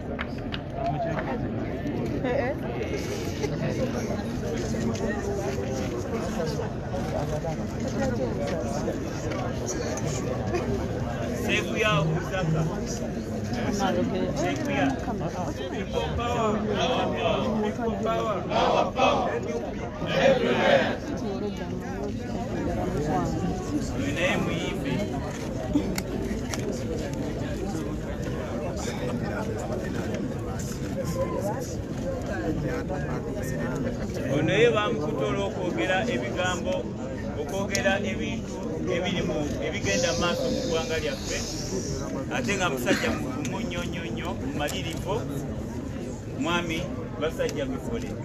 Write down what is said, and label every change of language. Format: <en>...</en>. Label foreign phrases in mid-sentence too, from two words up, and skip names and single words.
<lg>Sekuya Uzaka.</lg> <en>Sekuya. People power. Our power. People power. Our power. Everywhere. Your name Ibe.</en> <lg>Ono ye bamukutola okwogera ebigambo okwogera ebintu ebigenda maaso mu ggwanga lyaffe ate nga musajja mugumu nnyo mumalirivu mwami basajja Mikole.</lg>